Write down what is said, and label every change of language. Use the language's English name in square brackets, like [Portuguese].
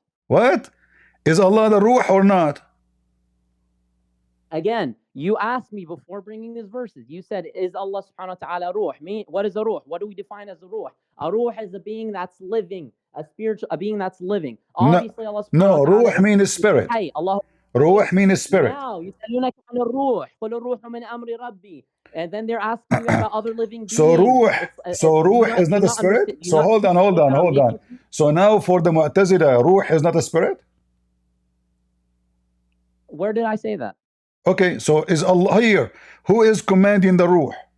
[English] What? Is Allah the ruh or not? Again, you asked me before bringing these verses. You said, is Allah subhanahu wa ta'ala ruh? What is a ruh? What do we define as a ruh? A ruh is a being that's living, a being that's living. Obviously, Allah subhanahu wa ta'ala. Ruh means spirit. Ruh means spirit. [Arabic] Now, يسألونك عن الروح قل الروح من أمر ربي. [English] And then they're asking you about other living beings. So ruh is not a spirit? So hold on. So now for the Mu'tazila, ruh is not a spirit? Where did I say that? Okay, so is Allah here? Who is commanding the ruh?